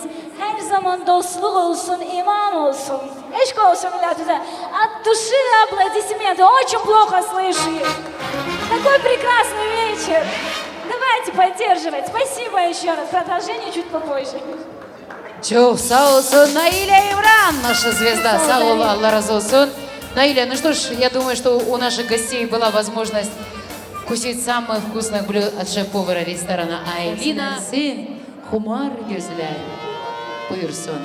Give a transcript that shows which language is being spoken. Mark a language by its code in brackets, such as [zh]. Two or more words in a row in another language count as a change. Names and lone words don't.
[tr] Her zaman dostluk olsun, iman olsun. Eşk olsun milletimize. [ru] От души аплодисменты, очень плохо слышу. Такой прекрасный вечер. Давайте поддерживать. Спасибо еще раз. Продолжение чуть попозже. [tr] Çok sağ olsun Наиля Имран, [ru] наша звезда. [tr] Sağ ol, Allah razı olsun. [ru] Наиля, ну что ж, я думаю, что у наших гостей была возможность вкусить самых вкусных блюд от шеф-повара ресторана Айлина. [tr] Сын, Хумар Gözler. Buyursun.